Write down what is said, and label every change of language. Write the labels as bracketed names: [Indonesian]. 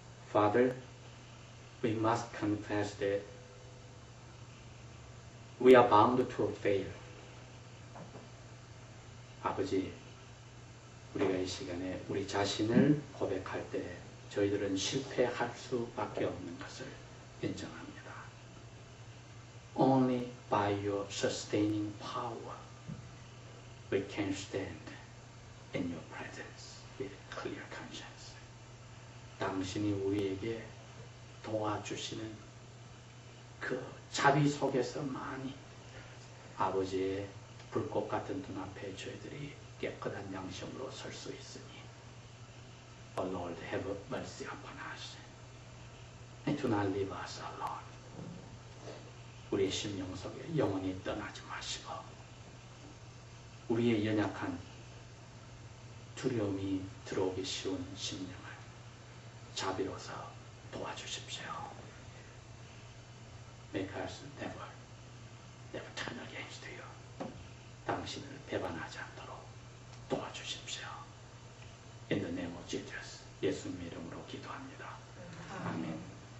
[English] Father, we must confess that we are bound to fail. [Korean] 아버지, 우리가 이 시간에 우리 자신을 고백할 때 저희들은 실패할 수밖에 없는 것을 인정합니다. [English] Only by your sustaining power we can stand in your presence with clear conscience. [Korean] 당신이 우리에게 도와주시는 그 자비 속에서만이 아버지의 불꽃 같은 눈앞에 저희들이 깨끗한 양심으로 설 수 있으니 [English] Oh Lord, have mercy upon us and do not leave us alone. [Korean] 우리의 심령 속에 영원히 떠나지 마시고 우리의 연약한 두려움이 들어오기 쉬운 심령을 자비로서 도와주십시오. [English] Make us never turn against you. [Korean] 당신을 배반하지 않도록 도와주십시오. [English] In the name of Jesus, [Korean] 예수님 이름으로 기도합니다. 아멘.